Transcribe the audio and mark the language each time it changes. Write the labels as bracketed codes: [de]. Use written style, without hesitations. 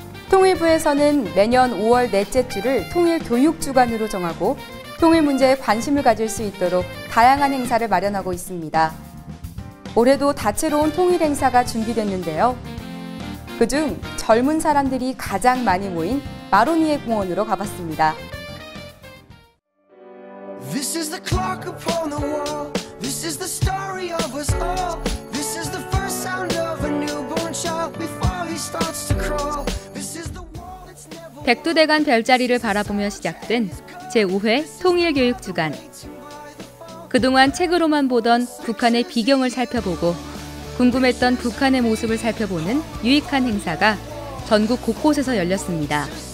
[ko] 통일부에서는 매년 5월 넷째 주를 통일교육주간으로 정하고 통일 문제에 관심을 가질 수 있도록 다양한 행사를 마련하고 있습니다. 올해도 다채로운 통일 행사가 준비됐는데요. 그중 젊은 사람들이 가장 많이 모인 마로니에 공원으로 가봤습니다. [en] This is the clock upon the wall. This is the story of us all. This is the first sound of a newborn child before he starts to crawl. This is the wall that's never. [ko] 백두대간 별자리를 바라보며 시작된 제5회 통일교육주간. 그동안 책으로만 보던 북한의 비경을 살펴보고 궁금했던 북한의 모습을 살펴보는 유익한 행사가 전국 곳곳에서 열렸습니다.